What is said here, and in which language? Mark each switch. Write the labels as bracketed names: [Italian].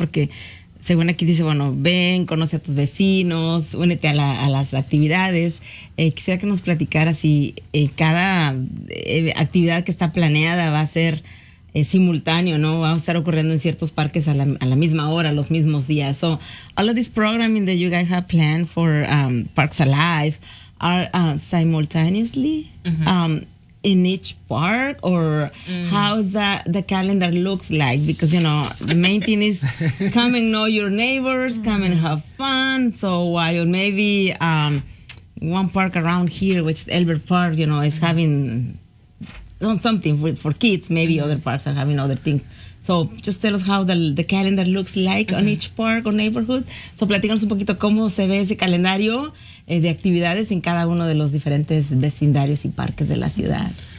[Spanish] Porque según aquí dice, bueno, ven, conoce a tus vecinos, únete a las actividades. Quisiera que nos platicara si cada actividad que está planeada va a ser simultáneo, ¿no? Va a estar ocurriendo en ciertos parques a la misma hora, los mismos días. [English] So, all of this programming that you guys have planned for Parks Alive are simultaneously in each park, or how's the calendar looks like? Because, you know, the main thing is come and know your neighbors, come and have fun. So while maybe one park around here, which is Elbert Park, you know, is having something for kids. Maybe mm-hmm. other parks are having other things. So just tell us how the calendar looks like mm-hmm. on each park or neighborhood. [Spanish] So platícanos un poquito cómo se ve ese calendario de actividades en cada uno de los diferentes vecindarios y parques de la ciudad.